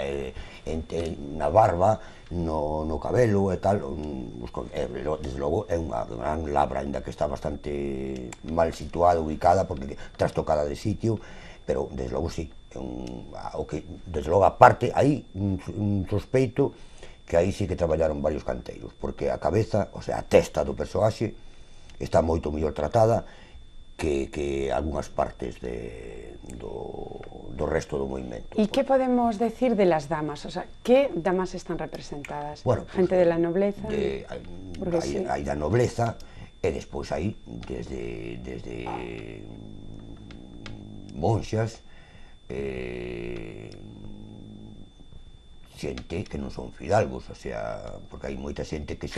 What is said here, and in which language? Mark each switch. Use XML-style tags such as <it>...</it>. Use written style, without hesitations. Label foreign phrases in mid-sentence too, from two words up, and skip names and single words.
<gl>na barba, no cabelo e tal, desde logo é unha gran labra, ainda que está bastante mal situada, ubicada, porque trastocada de sitio, pero desde logo sí, desde logo aparte, aí un sospeito que aí sí que traballaron varios canteiros, porque a cabeza,</gl> <es>o sea,</es> <gl>a testa do persoaxe está moito mellor tratada que algunhas partes do resto do movimento.</gl> <es>¿Y qué podemos decir de las damas? O sea, ¿qué damas están representadas? Bueno, pues, gente de la nobleza.</es> <gl>Hai da nobleza, e despois hai desde monxas, xente que non son fidalgos,</gl> <es>o sea,</es> <gl>porque hai moita xente que se</gl>